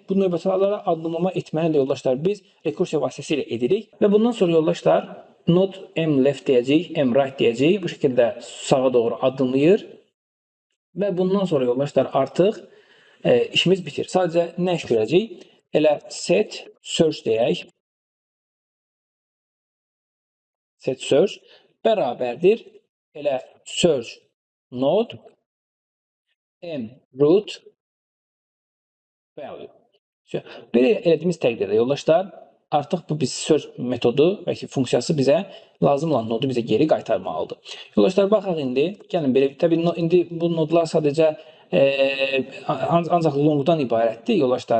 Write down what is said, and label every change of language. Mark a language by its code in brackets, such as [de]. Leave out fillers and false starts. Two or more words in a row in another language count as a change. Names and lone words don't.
[az] Bu növbətlərə addımlama etməni də yoldaşlar biz rekursiya vasitəsilə edirik. Və bundan sonra yoldaşlar, [en] node M left [az] deyəcəyik, [en] M right [az] deyəcəyik. Bu şəkildə sağa doğru addımlayır. Və bundan sonra yoldaşlar artıq işimiz bitir. Sadəcə nə iş görəcəyik? Elə [en] set search [az] deyək. [en] Set search [az] bərabərdir. Elə [en] search node M root value. [az] Belə elədiyimiz təqdirdə yoldaşlar artıq bu biz search metodu və ki funksiyası bizə lazım olan nodu bizə geri qaytarmalıdır. Yoldaşlar baxaq indi. Gəlin belə təbii indi bu nodlar sadəcə ancaq longdan ibarətdir yoldaşlar.